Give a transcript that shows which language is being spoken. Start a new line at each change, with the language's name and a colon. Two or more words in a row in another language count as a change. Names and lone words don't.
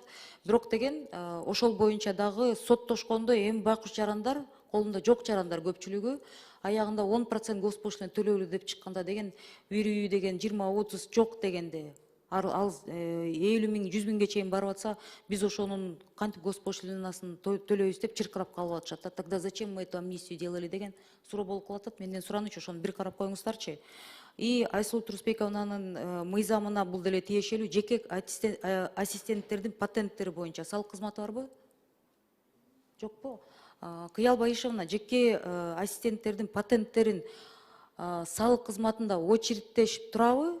Kyrgyz: Бирок деген ошол боюнча дагы соттошкондо эми байкуш жарандар, колунда жок жарандар көпчүлүгү, аягында 10% госпошлина төлөөлү деп чыкканда деген, үйрүү деген 20-30 жок дегенде, ал 50 миң, 100 миңге чейин барып атса, биз ошонун кантип госпошлинасын төлөйбүз деп чыркырап калып атышат.
Russian: Тогда зачем мы эту амнистию делали
Kyrgyz: деген суроо болуп калат. Менден суранычы, ошону бир карап коюңуздарчы. И Айсулуу Турусбековнанын мыйзамына бул деле тиешелүү жеке ассистенттердин патенттери боюнча салык кызматы барбы? Жокпу? Кыял Байышевна, жеке ассистенттердин патенттерин салык кызматында очередтешип турабы?